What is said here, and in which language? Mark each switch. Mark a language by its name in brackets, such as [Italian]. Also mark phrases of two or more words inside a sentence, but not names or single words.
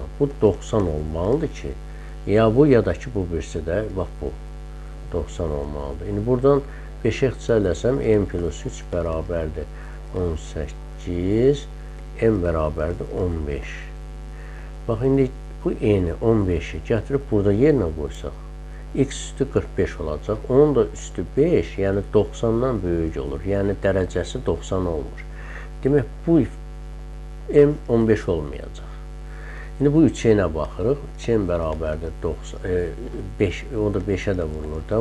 [Azerbaijani] Bu 90 olmalıdır ki, ya bu ya da ki bu birisi də bax bu 90 olmalıdır. İndi buradan 5-ə ixtisarləsəm n plus 3 bərabərdir 18, n bərabərdir 15. Bax, indi bu n-i 15-i gətirib burada yerinə qoysaq, x üstü 45 olacaq. Onun da üstü 5, yəni 90-dan böyük olur. Yəni dərəcəsi 90 olmur. Demək, bu m 15 olmayacaq. İndi bu 3-ə baxırıq. 3n bərabərdir 5, o da 5-ə də vurulur da.